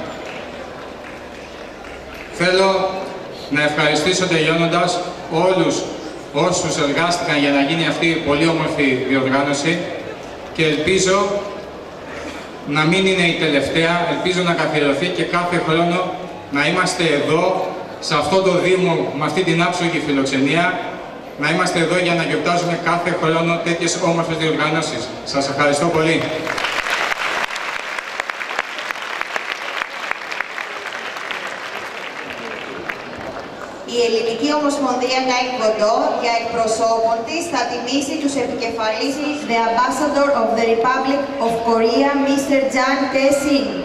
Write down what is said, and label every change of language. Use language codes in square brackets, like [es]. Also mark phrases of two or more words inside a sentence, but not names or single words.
[el] Θέλω να ευχαριστήσω τελειώνοντας όλους όσους εργάστηκαν για να γίνει αυτή η πολύ όμορφη διοργάνωση και ελπίζω να μην είναι η τελευταία, ελπίζω να καθιερωθεί και κάθε χρόνο να είμαστε εδώ, σε αυτό το Δήμο, με αυτή την άψογη φιλοξενία, να είμαστε εδώ για να γιορτάζουμε κάθε χρόνο τέτοιες όμορφες διοργανώσεις. Σας ευχαριστώ πολύ. Η Ελληνική Ομοσπονδία Τάικβοντό για εκπροσώπων της θα τιμήσει τους επικεφαλείς [en] The Ambassador of the Republic of Korea, Mr. [el] Jang Tae-sin.